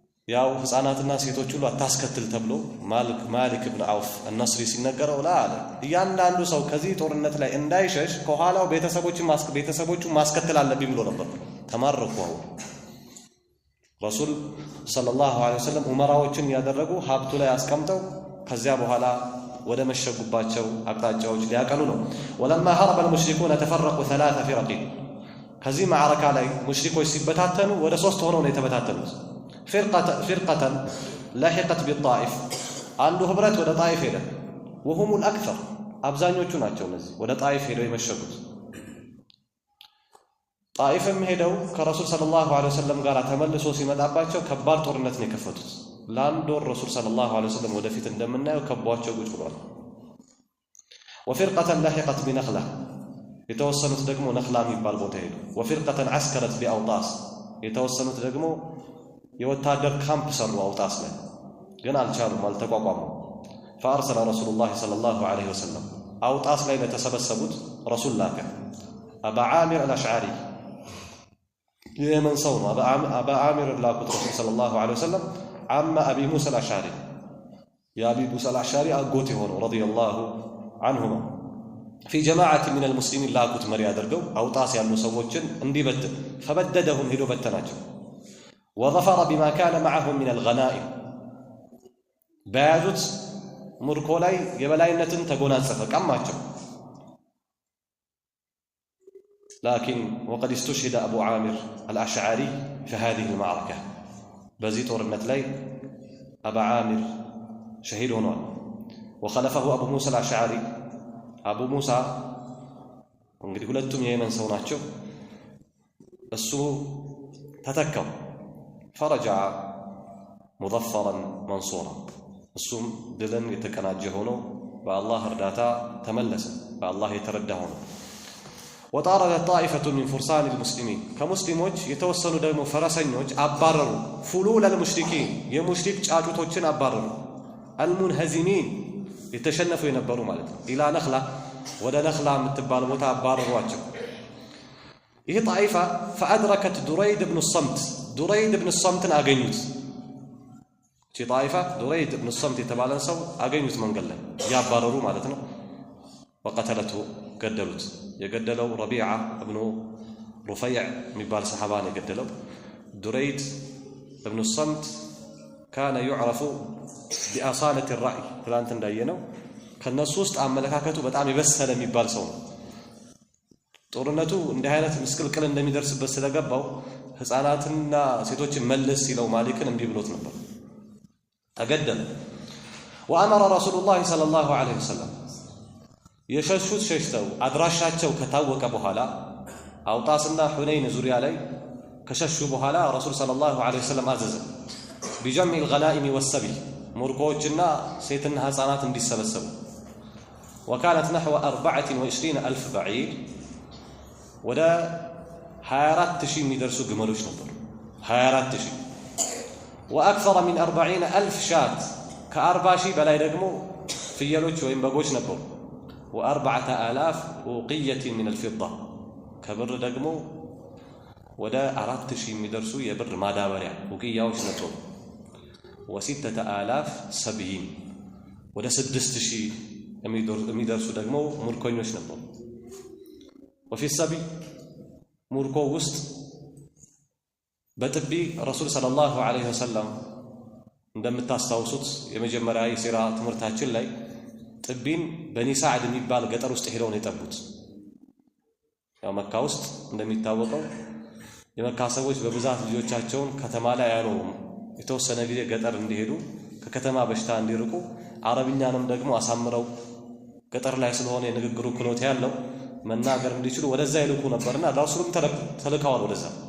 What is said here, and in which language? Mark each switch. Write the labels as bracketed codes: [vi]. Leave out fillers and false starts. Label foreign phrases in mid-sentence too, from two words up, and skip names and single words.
[am] ያው ህፃናትና ሴቶች ሁሉ አታስከትል ተብሎ ማሊክ ኢብኑ አውፍ አልነስሪ ሲነገረው አለ እያንዳንዱ ሰው ከዚህ ጦርነት ላይ እንዳይሸሽ ከኋላው ቤተሰቦቹን ማስከተል አለብኝ ብሎ ነበር። ተማረኩ። [ar] رسول صلى الله عليه وسلم [am] ኡመራዎችን ያደረጉ ሀብቱ ላይ አስቀምጠው ከዚያ በኋላ ወደ መሸጉባቸው አቅጣጫዎች ሊያቀኑ ነው። [ar] ولما هرب المشركون تفرقوا ثلاث فرق [am] ከዚህ ማዕረካ ላይ ሙሽሪኮች ሲበታተኑ ወደ 3 ሆነው ነው የተበታተኑት። [ar] فرقة لحقت بالطائف [am] አንዱ ህብረት ወደ ጣይፍ ሄደ። [ar] وهم الأكثر [am] አብዛኞቹ ናቸው እነዚህ ወደ ጣይፍ ሄደው የመሸጉት። ጣይፍም ሄደው ከረሱል ሰለላሁ ዐለይሂ ወሰለም ጋር ተመልሶ ሲመጣባቸው ከባድ ጦርነት ነው የከፈቱት። ለአንድ ወር [ar] رسول صلى الله عليه وسلم [am] ወደፊት እንደምናየው ከቧቸው ቁጭ ብሏል። وفرقة [ar] لحقت بنخلة [am] የተወሰኑት ደግሞ ነኽላ የሚባል ቦታ ሄዱ። [ar] وفرقة عسكرت بأوطاس [am] የተወሰኑት ደግሞ የወታደር ካምፕ ሰሩ አውጣስ ላይ ግን አልቻሉም፣ አልተቋቋሙም። [ar] فأرسل رسول الله صلى الله عليه وسلم [am] አውጣስ ላይ ለተሰበሰቡት ረሱል ላከ አባ ዓሚር አልአሽዓሪ የየመን ሰው ነው። አባ ዓሚር ላኩት [ar] رسول صلى الله عليه وسلم عم أبي موسى الأشعري [am] የአቢ ሙሳ አልአሽዓሪ አጎት የሆነው [ar] رضي الله عنهما في جماعة من المسلمين [am] ላኩት መሪ አድርገው አውጣስ ያሉ ሰዎችን እንዲበትን فبددهم ሄዶ በተናቸው [ar] وظفر بما كان معهم من الغنائم [am] በያዙት ሙርኮ ላይ የበላይነትን ተጎናጸፈ፣ ቀማቸው። [ar] لكن وقد استشهد أبو عامر الأشعري في هذه المعركة [am] በዚህ ጦርነት ላይ አባ ዓሚር ሸሂድ ሆኗል። [ar] وخلفه أبو موسى الأشعري [am] አቡ ሙሳ እንግዲህ ሁለቱም የየመን ሰው ናቸው። እሱ ተተካው [ar] فرجع مظفرا منصورا [am] እሱም ድልን የተቀናጀ ሆኖ በአላህ እርዳታ ተመለሰ፣ በአላህ የተረዳ ሆኖ። [ar] وطارت طائفة من فرسان المسلمين [am] ከሙስሊሞች የተወሰኑ ደግሞ ፈረሰኞች አባረሩ [ar] فلول المشركين [am] የሙሽሪክ ጫጩቶችን አባረሩ። المنهزمين የተሸነፉ የነበሩ ማለት ነው። ኢላ ነኽላ ወደ ነኽላ የምትባል ቦታ አባረሯቸው። ይህ ጣይፋ [ar] فأدركت دريد بن الصمت [am] ዱረይድ ብን ሶምትን አገኙት። እቺ ጣይፋ ዱረይድ ብን ሶምት የተባለን ሰው አገኙት መንገድ ላይ ያባረሩ ማለት ነው። ወቀተለቱ ገደሉት። የገደለው ረቢዓ እብኑ ሩፈይዕ የሚባል ሰሓባ ነው የገደለው። ዱረይድ ብን ሶምት [ar] كان يعرف بأصالة الرأي [am] ትላንት እንዳየነው ከነሱ ውስጥ አመለካከቱ በጣም የበሰለ የሚባል ሰው ነው። ጦርነቱ እንዲህ አይነት ምስቅልቅል እንደሚደርስበት ስለገባው ህፃናትና ሴቶችን መልስ ሲለው ማሊክን እምቢ ብሎት ነበር፣ ተገደለ። [ar] وأمر رسول الله صلى الله عليه وسلم [am] የሸሹት ሸሽተው አድራሻቸው ከታወቀ በኋላ አውጣስና ሁነይን ዙሪያ ላይ ከሸሹ በኋላ [ar] رسول صلى الله عليه وسلم [am] አዘዘ [ar] بجمع الغنائم والسبي [am] ሙርኮዎችና ሴትና ህፃናት እንዲሰበሰቡ [ar] وكانت نحو 24,000 بعير [am] ወደ 24,000 የሚደርሱ ግመሎች ነበሩ። 24,000 [ar] وأكثر من 40,000 شاة [am] ከ40,000 በላይ ደግሞ ፍየሎች ወይም በጎች ነበሩ። [ar] و4,000 أوقية من الفضة [am] ከብር ደግሞ ወደ 4,000 የሚደርሱ የብር ማዳበሪያ ውቅያዎች ነበሩ። و6,000 ሰብይን ወደ 6,000 የሚደርሱ ደግሞ ሙርኮኞች ነበሩ። [ar] وفي السبي [am] ሙርኮ ውስጥ በጥቢ [ar] رسول صلى الله عليه وسلم [am] እንደምታስታውሱት የመጀመሪያ የሲራ ትምህርታችን ላይ ጥቢን በኒ ሳዕድ የሚባል ገጠር ውስጥ ሄደው ነው የጠቡት። ያው መካ ውስጥ እንደሚታወቀው የመካ ሰዎች በብዛት ልጆቻቸውን ከተማ ላይ አያኖሩም። የተወሰነ ጊዜ ገጠር እንዲሄዱ ከከተማ በሽታ እንዲርቁ አረብኛንም ደግሞ አሳምረው ገጠር ላይ ስለሆነ የንግግሩ ክሎት ያለው መናገር እንዲችሉ ወደዛ ይልኩ ነበርና ረሱልም ተልከዋል ወደዛ።